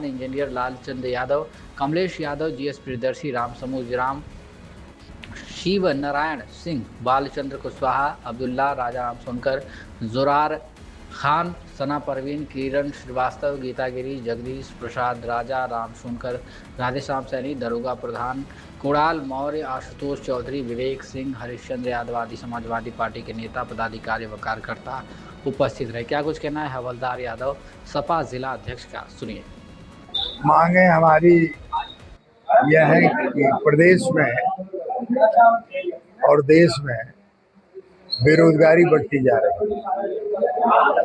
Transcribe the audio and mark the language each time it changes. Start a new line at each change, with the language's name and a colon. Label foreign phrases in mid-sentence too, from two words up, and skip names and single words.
Hindi: इंजीनियर लालचंद यादव, कमलेश यादव, GS प्रियदर्शी, राम समूज राम, शिव नारायण सिंह, बालचंद्र कुशवाहा, अब्दुल्ला, राजा राम सोनकर, जोरार खान, सना परवीन, किरण श्रीवास्तव, गीता गिरी, जगदीश प्रसाद राजा, राम सोनकर, राधेश्याम सैनी, दरोगा प्रधान, कुणाल मौर्य, आशुतोष चौधरी, विवेक सिंह, हरिश्चंद्र यादव आदि समाजवादी पार्टी के नेता, पदाधिकारी व कार्यकर्ता उपस्थित रहे। क्या कुछ कहना है हवलदार यादव, सपा जिला अध्यक्ष का, सुनिए। मांगे हमारी यह है कि प्रदेश में और देश में बेरोजगारी बढ़ती जा रही है।